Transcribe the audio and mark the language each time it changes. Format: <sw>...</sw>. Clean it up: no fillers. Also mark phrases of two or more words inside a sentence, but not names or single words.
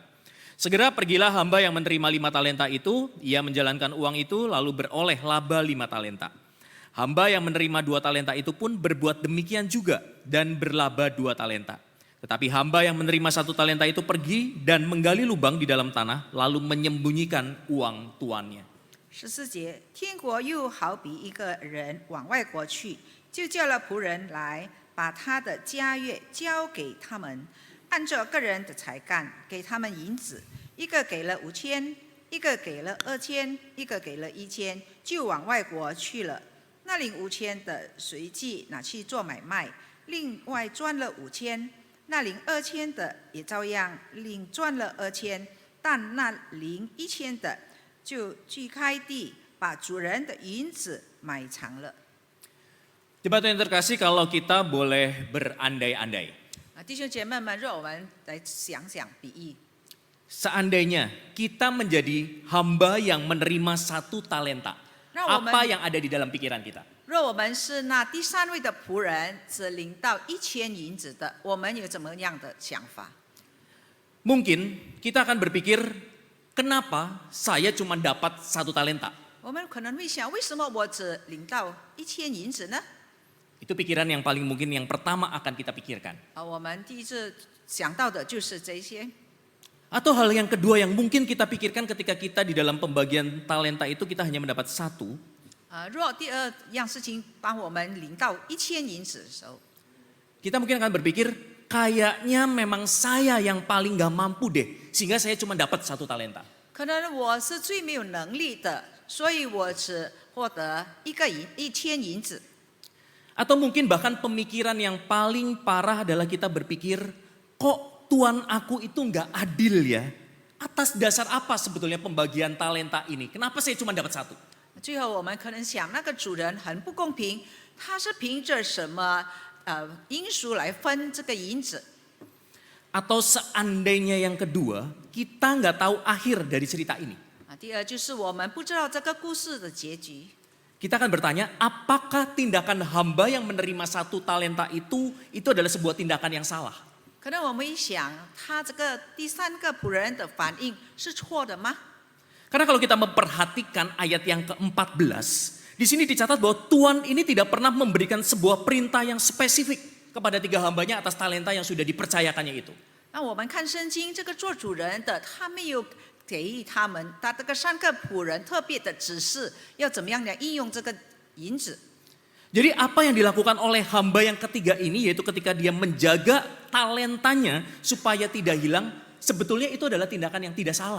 <id>Segera pergilah hamba yang menerima 5 talenta itu, ia menjalankan uang itu lalu beroleh laba 5 talenta. Hamba yang menerima 2 talenta itu pun berbuat demikian juga dan berlaba 2 talenta. Tetapi hamba yang menerima 1 talenta itu pergi dan menggali lubang di dalam tanah lalu menyembunyikan uang tuannya.</id> <zh>14 节，天国又好比一个人往外国去，就叫了仆人来，把他的家业交给他们，按照个人的才干给他们银子，一个给了5000，一个给了2000，一个给了1000，就往外国去了。那领5000的随即拿去做买卖，另外赚了5000。那领2000的也照样另赚了2000，但那领1000的就锯开地，把主人的银子埋藏了。</zh> <id>Jemaat yang terkasih, kalau kita boleh berandai-andai.</id> <zh>弟兄姐妹们，让我们来想想比喻。</zh> <id>Seandainya kita menjadi hamba yang menerima 1 talenta, apa yang ada di dalam pikiran kita?</id> <zh>若我们是那第3位的仆人，只领到1000银子的，我们有怎么样的想法？</zh> <id>Mungkin kita akan berpikir, kenapa saya cuma dapat 1 talenta?</id> <zh>我们可能会想，为什么我只领到1000银子呢？</zh> <id>Itu pikiran yang paling mungkin yang pertama akan kita pikirkan.</id> <zh>我们第一次想到的就是这些。</zh> <id>Atau hal yang kedua yang mungkin kita pikirkan ketika kita di dalam pembagian talenta itu kita hanya mendapat 1.</id> <zh>若第二样事情帮我们领到1000银子的时候，</zh> <id>Kita mungkin akan berpikir, kayaknya memang saya yang paling gak mampu deh, sehingga saya cuma dapat 1 talenta.</id> <zh>可能我是最没有能力的，所以我只获得1000银子。</zh> <id>Atau mungkin bahkan pemikiran yang paling parah adalah kita berpikir, kok Tuhan aku itu gak adil ya? Atas dasar apa sebetulnya pembagian talenta ini? Kenapa saya cuma dapat 1?</id> <zh>最后我们可能想，那个主人很不公平，他是凭着什么因素来分这个银子？</zh> <id>Atau seandainya yang kedua, kita nggak tahu akhir dari cerita ini.</id> <zh>第二就是我们不知道这个故事的结局。</zh> <id>Kita akan bertanya, apakah tindakan hamba yang menerima 1 talenta itu adalah sebuah tindakan yang salah?</id> <zh>可能我们一想，他这个第三个仆人的反应是错的吗？</zh> <id>Karena kalau kita memperhatikan ayat yang ke-14, di sini dicatat bahwa Tuhan ini tidak pernah memberikan sebuah perintah yang spesifik kepada 3 hambanya atas talenta yang sudah dipercayakannya itu.</id> <zh>那我们看圣经，这个做主人的，他没有给予他们，他这个3个仆人特别的指示，要怎么样来应用这个银子。</zh> <id>Jadi apa yang dilakukan oleh hamba yang ketiga ini, yaitu ketika dia menjaga talentanya supaya tidak hilang, sebetulnya itu adalah tindakan yang tidak salah.</id>